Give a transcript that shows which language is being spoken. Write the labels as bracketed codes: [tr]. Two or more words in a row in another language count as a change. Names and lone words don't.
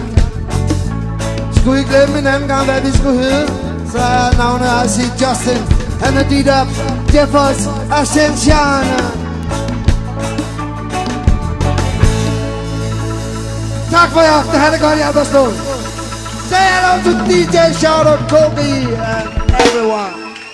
[da] Skulle I glemme en anden gang, hvad vi skulle hedde, så er navnet at sige Justin and Adida Jeffers Ascension. Tak for i aften. Ha' det godt, Hjalmarslev. [en] Say hello to DJ Shout Out Kobe and everyone.